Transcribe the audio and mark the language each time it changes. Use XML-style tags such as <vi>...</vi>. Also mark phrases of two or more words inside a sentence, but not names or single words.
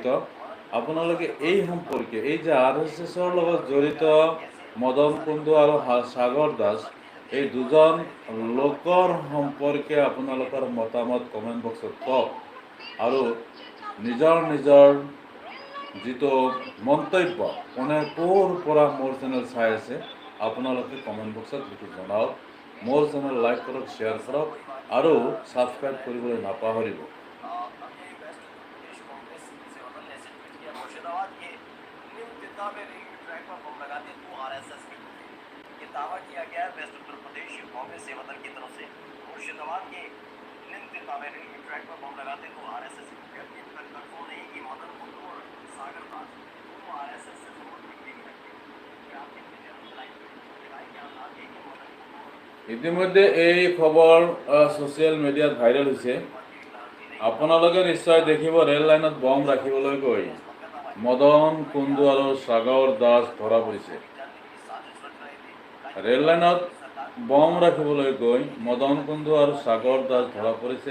<as>আপোনালোকে এই সম্পৰ্কে, এই যে RSSৰ লগত জড়িত মদন কুণ্ডু আৰু সাগৰ দাস, এই দুজন লোকৰ সম্পৰ্কে আপোনালোকৰ মতামত</as> <en>comment box</en> <as>কওক আৰু নিজৰ নিজৰ যিটো মন্তব্য কোনে ক'ৰ পৰা মোৰ চেনেল চাই আছে আপোনালোকে</as> <en>comment box</en> <as>লিখি জনাওক। মোৰ চেনেল লাইক কৰক, শ্বেয়াৰ কৰক আৰু ছাবস্ক্ৰাইব কৰিবলৈ নাপাহৰিব।</as> <hi>दावा किया गया वेस्ट उत्तर प्रदेश कांग्रेस सेवादल की तरफ से मुर्शिदाबाद के रेलवे ट्रैक पर बम लगाते तो RSS कंफर्म नहीं कि मदन कुंडू और सागर दास दोनों RSS से संबंधित नहीं रखते।</hi> <as>ইতিমধ্যে এই খবৰ ছ'চিয়েল মিডিয়াত ভাইৰেল হৈছে। আপোনালোকে নিশ্চয় দেখিব ৰেল লাইনত বম ৰাখিবলৈ গৈ মদন কুণ্ডু আৰু সাগৰ দাস ধৰা পৰিছে। ৰেল লাইনত বম ৰাখিবলৈ গৈ মদন কুণ্ডু আৰু সাগৰ দাস ধৰা পৰিছে।</as>